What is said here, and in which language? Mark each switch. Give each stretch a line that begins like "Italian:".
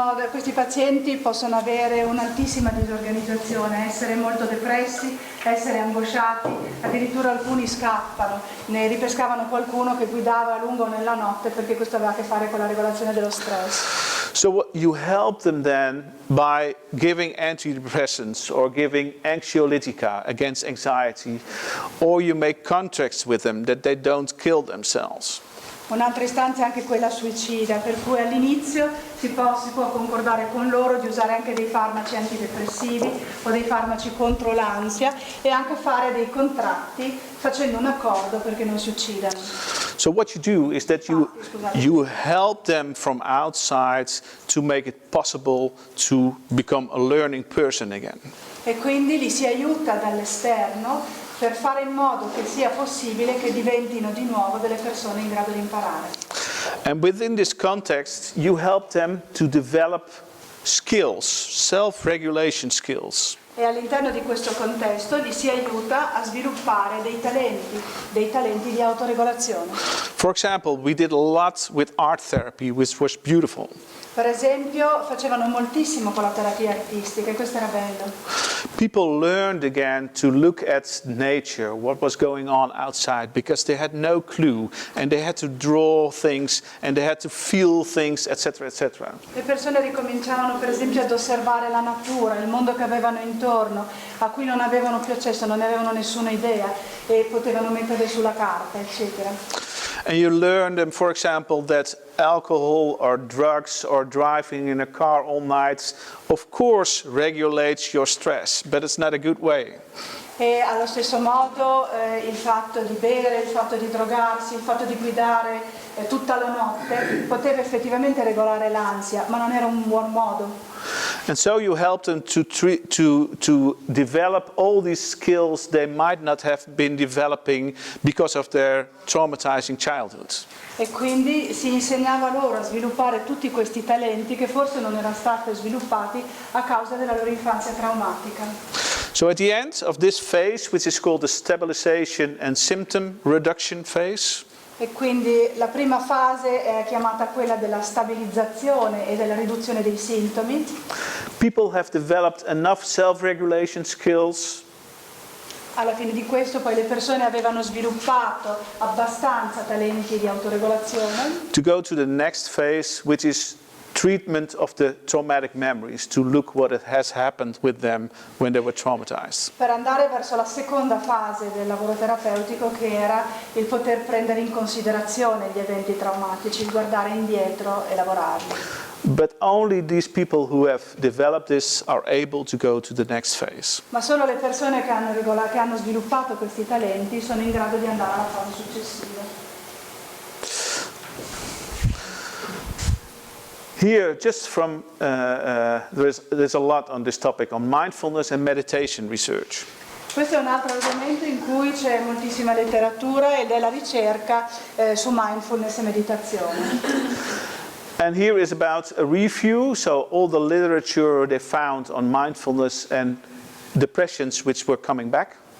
Italian: Questi pazienti possono avere un'altissima disorganizzazione, essere molto depressi, essere angosciati, addirittura alcuni scappano, ne ripescavano qualcuno che guidava a lungo nella notte perché questo aveva a che fare con la regolazione dello stress.
English: So you help them then by giving antidepressants or giving anxiolytica against anxiety, or you make contracts with them that they don't kill themselves.
Italian: Un'altra istanza è anche quella suicida, per cui all'inizio si può concordare con loro di usare anche dei farmaci antidepressivi o dei farmaci contro l'ansia e anche fare dei contratti facendo un accordo perché non si uccidano.
English: So what you do is that you help them from outside to make it possible to become a learning person again.
Italian: E quindi li si aiuta dall'esterno per fare in modo che sia possibile che diventino di nuovo delle persone in grado di imparare.
English: And within this context, you help them to develop skills, self-regulation skills.
Italian: E all'interno di questo contesto li si aiuta a sviluppare dei talenti di autoregolazione.
English: For example, we did a lot with art therapy, which was beautiful.
Italian: Per esempio, facevano moltissimo con la terapia artistica e questo era bello.
English: People learned again to look at nature, what was going on outside, because they had no clue and they had to draw things and they had to feel things, etc., etc.
Italian: Le persone ricominciavano per esempio ad osservare la natura, il mondo che avevano intorno, a cui non avevano più accesso, non ne avevano nessuna idea e potevano mettere sulla carta, eccetera.
English: And you learn them, for example, that alcohol or drugs or driving in a car all night, of course, regulates your stress, but it's not a good way.
Italian: E allo stesso modo il fatto di bere, il fatto di drogarsi, il fatto di guidare tutta la notte poteva effettivamente regolare l'ansia, ma non era un buon modo.
English: And so you help them to develop all these skills they might not have been developing because of their traumatizing childhood.
Italian: E quindi si insegnava loro a sviluppare tutti questi talenti che forse non erano stati sviluppati a causa della loro infanzia traumatica.
English: So at the end of this phase, which is called the stabilization and symptom reduction phase,
Italian: E quindi la prima fase è chiamata quella della stabilizzazione e della riduzione dei sintomi.
English: people have developed enough self-regulation skills
Italian: Alla fine di questo poi le persone avevano sviluppato abbastanza talenti di autoregolazione
English: to go to the next phase, which is treatment of the traumatic memories, to look what it has happened with them when they were traumatized.
Italian: per andare verso la seconda fase del lavoro terapeutico, che era il poter prendere in considerazione gli eventi traumatici, il guardare indietro e lavorarli.
English: But only these people who have developed this are able to go to the next phase.
Italian: Ma solo le persone che hanno sviluppato questi talenti sono in grado di andare alla fase successiva.
English: Here, just from, there's a lot on this topic, on mindfulness and meditation research.
Italian: Questo è un altro argomento in cui c'è moltissima letteratura ed è la ricerca su mindfulness e meditazione.
English: And here is about a review, so all the literature they found on mindfulness and depressions which were coming back.